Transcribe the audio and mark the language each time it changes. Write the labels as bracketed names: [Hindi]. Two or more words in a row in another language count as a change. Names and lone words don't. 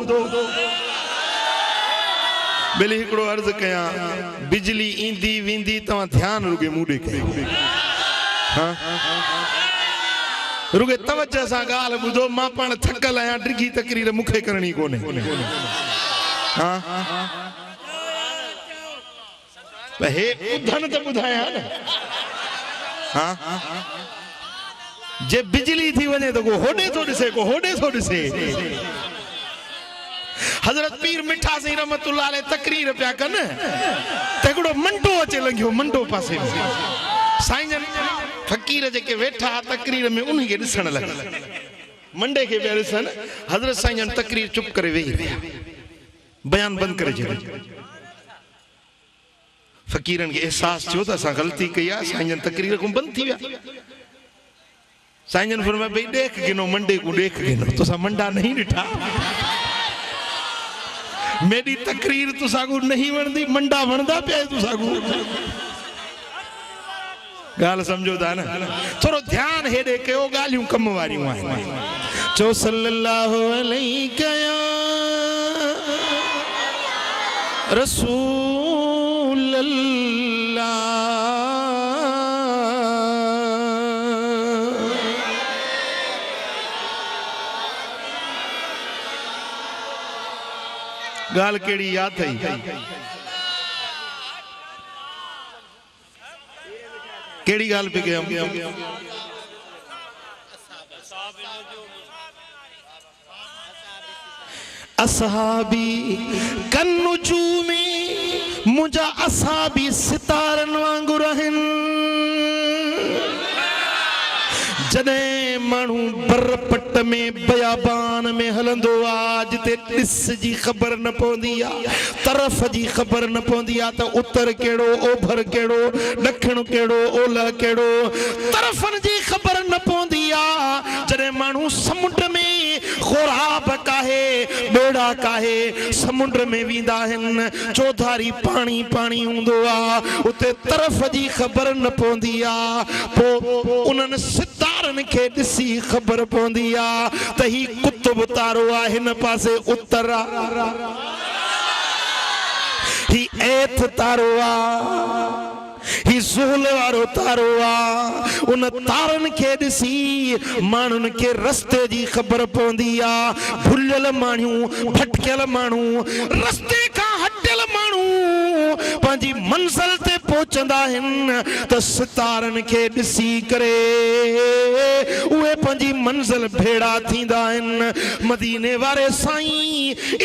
[Sindhi] बेली हिकड़ो अर्ज कया बिजली ईंदी वेंदी तव्हां ध्यान रुगे मूडे कयो हां रुगे तवज्जो सां ॻाल्हि ॿुधो मां पाण थकल आहियां डिघी तकरीर मूंखे करणी कोन्हे हां हे ॿुधण त ॿुधायां न हां जे बिजली थी वञे तो को होॾे थो ॾिसे को होॾे थो ॾिसे हज़रत पीर मिठा सिंह [Arabic] رحمة الله عليه [Sindhi] तकरीर पिया कन त हिकिड़ो मंडो अचे लंघियो मंडो पासे में साईं जन फकीर जेके वेठा तकरीर में उन्हीं के ॾिसण लॻा मंडे के पिया ॾिसनि हज़रत साईं जन तकरीर चुप करे वेही रहिया बयान बंदि करे छॾियो फकीरन के एहसास थियो त असां ग़लती कई आहे साईं जन तकरीर को बंदि थी विया साईं जन फरमाया भई ॾेख गिनो मंडे को ॾेख गिनो तोसां मंडा नहीं ॾिठा [Saraiki] मेरी तकरीर तुसागू नहीं वणदी मंडा वणदा पिया तुसागू [Sindhi] गाल समझो था ना थोड़ो ध्यान हेॾे कयो ॻाल्हियूं कम वारियूं आहिनि चो [Arabic] صلى الله عليه يا رسول الله [Sindhi] गाल केड़ी याद थई केड़ी गाल पे गए हम [Arabic] أصحابي كالنجوم [Sindhi] मुझा असहाबी सितारन वांगुर आहिन जॾहिं माण्हू बरपट में बयाबान में हलंदो आहे जिते ॾिस जी ख़बर न पवंदी आहे तरफ़ जी ख़बर न पवंदी आहे त उत्तर कहिड़ो ओभर कहिड़ो ॾखिण कहिड़ो ओलह कहिड़ो तरफ़नि जी ख़बर न पवंदी आ जरे मानू समुद्र में खुराब काहे बेड़ा काहे समुद्र में वींदा हन चौधारी पानी पानी हूंदो आ उते तरफ जी खबर न पवंदी आ पो उन्हनि सितारनि खे ॾिसी ख़बर पवंदी आ त ही कुतुब तारो आ हिन पासे उत्तर आ ही एथ तारो आ ही ज़ुहल वारो तारो आ उन तारन के ॾिसी माण्हुनि के रस्ते जी ख़बर पवंदी आ भुलियल माण्हू भटकियल माण्हू रस्ते खां हटियल माण्हू पंहिंजी मंज़िल ते पहुचंदा आहिनि त सितारनि खे ॾिसी करे उहे पंहिंजी मंज़िल भेड़ा थींदा आहिनि मदीने वारे साईं